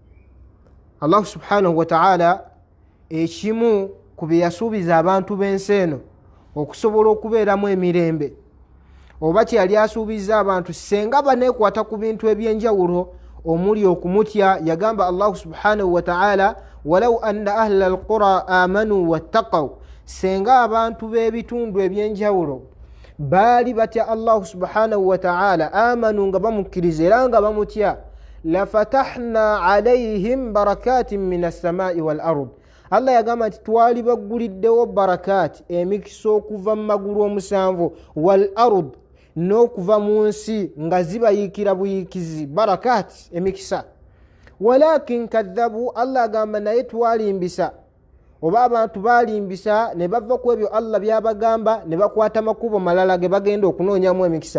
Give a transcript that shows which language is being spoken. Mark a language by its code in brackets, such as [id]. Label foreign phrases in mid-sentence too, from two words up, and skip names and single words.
[ar] الله سبحانه وتعالى [lg] ekimu ku bye yasuubiza abantu b'ensi eno okusobola okubeeramu emirembe, oba kye yali asuubiza abantu senga baneekwata ku bintu eby'enjawulo omuli okumutya. Yagamba [ar] الله سبحانه وتعالى ولو أن أهل القرى آمنوا واتقوا, [lg] senga abantu b'ebitundu eby'enjawulo baali batya [ar] الله سبحانه وتعالى آمنوا [lg] nga bamukkiriza era nga bamutya, [ar] لفتحنا عليهم بركات من السماء والأرض. [lg] Allah yagamba nti twali bagguliddewo barakaati, emikisa okuva mu magulu omusanvu, [ar] والأرض, [lg] n'okuva mu nsi nga zibayiikira buyiikizi. Barakaati emikisa. [ar] ولكن كذبوا, [lg] Allah agamba naye twalimbisa oba abantu balimbisa ne bava ku ebyo Allah byabagamba ne bakwata makubo malala ge bagenda okunoonyamu emikisa.